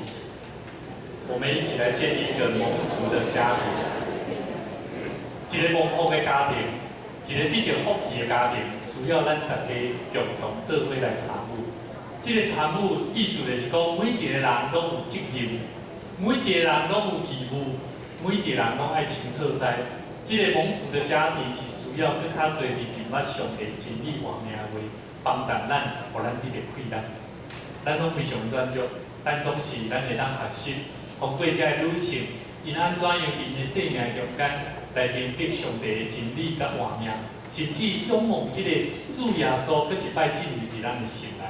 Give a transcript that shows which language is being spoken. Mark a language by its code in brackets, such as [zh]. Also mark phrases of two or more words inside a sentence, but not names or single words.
[nan] 我们一起来建立一个蒙福的家庭，一个蒙福的家庭，一个得到福气的家庭，需要咱大家共同做伙来参与。这个参与意思就是讲，每一个人拢有责任，每一个人拢有义务，每一个人拢爱清楚知。这个蒙福的家庭是需要更较侪认真捌上帝真理话命话，帮助咱，互咱得到快乐。咱拢非常专注，咱总是咱会当学习。通过这个旅程，因安怎样伫因的生命中间来认识上帝的真理甲活命，甚至仰望迄个主耶稣，搁一摆进入伫咱的心内。